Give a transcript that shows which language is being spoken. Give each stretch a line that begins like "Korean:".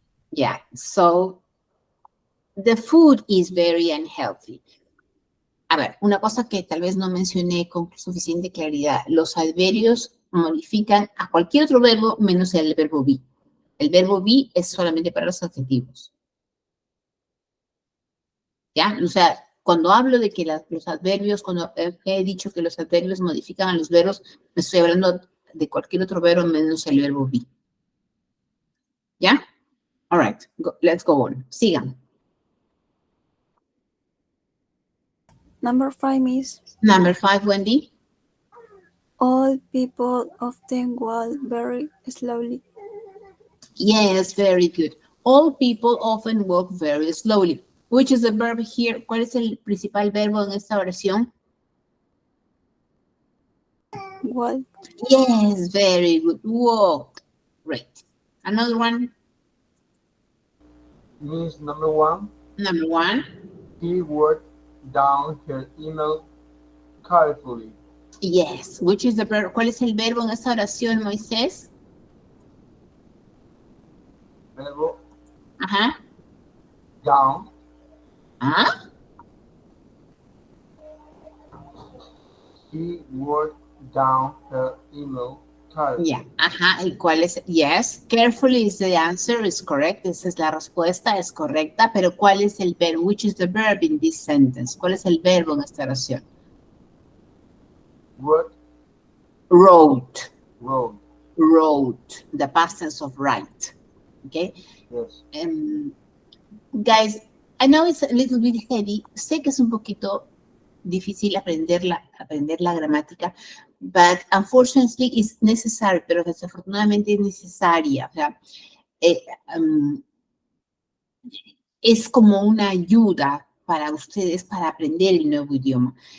English: Yeah, so the food is very unhealthy.
Spanish: A ver, una cosa que tal vez no mencioné con suficiente claridad, los adverbios modifican a cualquier otro verbo menos el verbo be. El verbo be es solamente para los adjetivos. ¿Ya? O sea, cuando hablo de que los adverbios, cuando he dicho que los adverbios modifican a los verbos, me estoy hablando de cualquier otro verbo menos el verbo be.
English: ¿Ya? All right, let's go on.
Spanish: Sigan.
English: Number 5 is Number 5, Wendy. all people often walk very slowly. Yes, very good. All people often walk very slowly. Which is the verb here?
Spanish: ¿Cuál es el principal verbo en esta oración?
English: Walk. Yes, very good. Walk. Great. Another one. Means number 1. Number 1. He wrote down her email carefully. Yes. Which is the verb?
Spanish: ¿Cuál es el verbo en esta oración, Moisés? Verbo Ajá.
English: down. ¿Ah? He wrote down her email carefully.
Spanish: Yeah. Ajá. ¿Y cuál es? Yes.
English: Carefully is the answer. Is correct.
Spanish: Esa es la respuesta. Es correcta. Pero ¿cuál es el verbo?
English: Which is the verb in this sentence?
Spanish: ¿Cuál es el verbo en esta oración?
English: Wrote. Wrote. Wrote. Wrote. The past tense of write. Okay. Yes. Guys, I know it's a little bit heavy.
Spanish: Sé que es un poquito difícil aprender la gramática,
English: but unfortunately it's necessary,
Spanish: pero desafortunadamente es necesaria. O sea, es como una ayuda para ustedes para aprender el nuevo idioma.